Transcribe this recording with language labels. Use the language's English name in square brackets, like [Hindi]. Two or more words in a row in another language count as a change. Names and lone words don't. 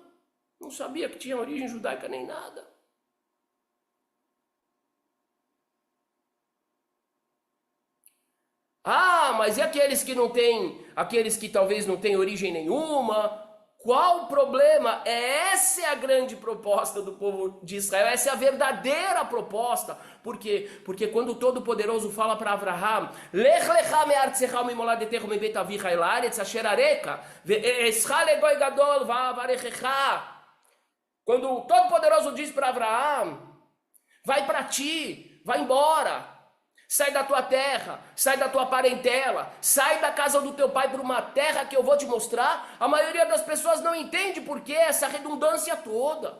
[Portuguese] Não sabia que tinha origem judaica nem nada. Ah, mas e aqueles que não têm, aqueles que talvez não têm origem nenhuma? Qual o problema? Essa é a grande proposta do povo de Israel, essa é a verdadeira proposta. Por quê? Porque quando o Todo-Poderoso fala para Avraham, [Hebrew] לך לך מארצך וממולדתך ומבית אביך אל הארץ אשר אראך ואעשך לגוי גדול ואברכך. [Portuguese] Quando o Todo-Poderoso diz para Avraham, vai para ti, vai embora. Sai da tua terra, sai da tua parentela, sai da casa do teu pai para uma terra que eu vou te mostrar. A maioria das pessoas não entende por que essa redundância toda.